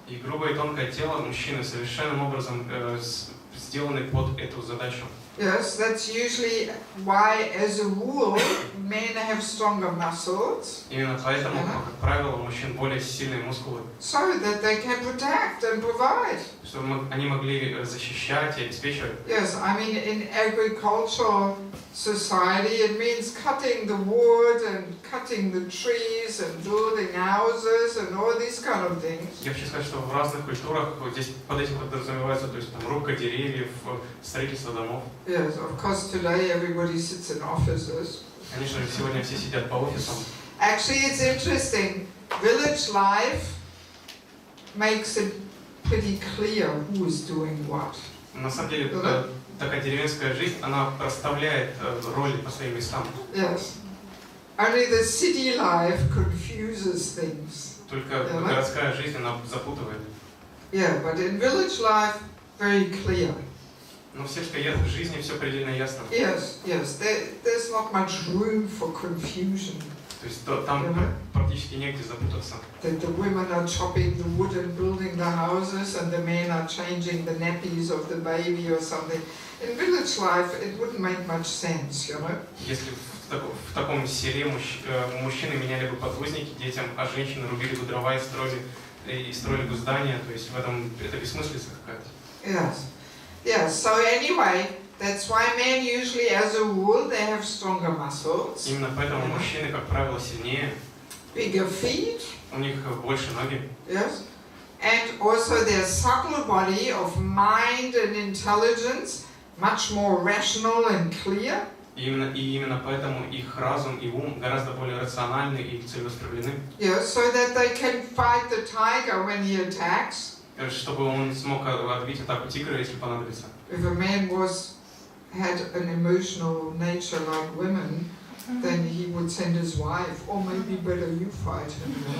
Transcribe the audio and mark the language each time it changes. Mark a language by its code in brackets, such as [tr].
[ru] И грубое и тонкое тело мужчины совершенным образом сделаны под эту задачу. [en] Yes, that's usually why, as a rule, men have stronger muscles. [ru] Именно поэтому, как правило, у мужчин более сильные мускулы. [en] So that they can protect and provide. [ru] Чтобы они могли защищать и обеспечивать. [en] Yes, I mean in agricultural society it means cutting the wood and cutting the trees and building houses and all these kind of things. [ru] Я хочу сказать, что в разных культурах вот здесь под этим подразумевается, то есть там рубка деревьев, строительство домов. [en] Yes, of course today everybody sits in offices. [ru] Конечно же, сегодня все сидят по офисам. [en] Actually, it's interesting. Village life makes it pretty clear who is doing what. [ru] На самом деле, такая деревенская жизнь, она расставляет роли по своим местам. [en] Yes. Only the city life confuses things. [ru] Только городская жизнь, она запутывает. [en] Yeah, but in village life, very clear. [ru] Но в сельской жизни все предельно ясно. [en] Yes, yes. There's not much room for confusion. [ru] То есть там практически негде запутаться. [en] That the women are chopping the wood and building the houses, and the men are changing the nappies of the baby or something. In village life, it wouldn't make much sense, you know. [ru] Если в таком селе мужчины меняли бы подгузники детям, а женщины рубили бы дрова и строили бы здания, то есть в этом это бессмыслица какая-то. [en] Yes. Yes. So anyway, that's why men usually, as a rule, they have stronger muscles. [ru] Именно поэтому мужчины, как правило, сильнее. [en] Bigger feet. [ru] У них больше ноги. [en] Yes. And also their subtle body of mind and intelligence, much more rational and clear. [ru] И именно поэтому их разум и ум гораздо более рациональны и целеустремлены. [en] Yes, so that they can fight the tiger when he attacks. [ru] Чтобы он смог отбить атаку тигра, если понадобится. [en] If a man had an emotional nature like women, then he would send his wife, or maybe better you fight him.